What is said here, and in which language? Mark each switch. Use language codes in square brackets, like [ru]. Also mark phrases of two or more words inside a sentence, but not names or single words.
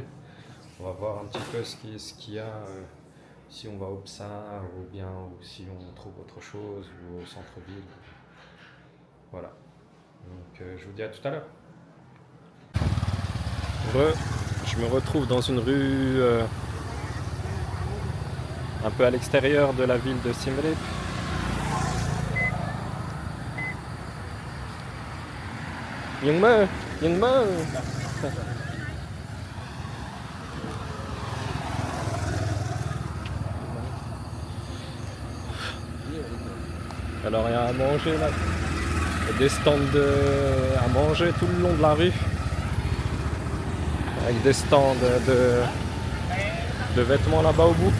[fr] On va voir un petit peu ce qu'il y a, si on va au Psar ou bien ou si on trouve autre chose ou au centre-ville. Voilà. Donc je vous dis à tout à l'heure. Je me retrouve dans une rue un peu à l'extérieur de la ville de Siem Reap. Nhưng mơ. Alors il y a à manger là. Il y a des stands à manger tout le long de la rue. Avec des stands de vêtements là-bas au bout.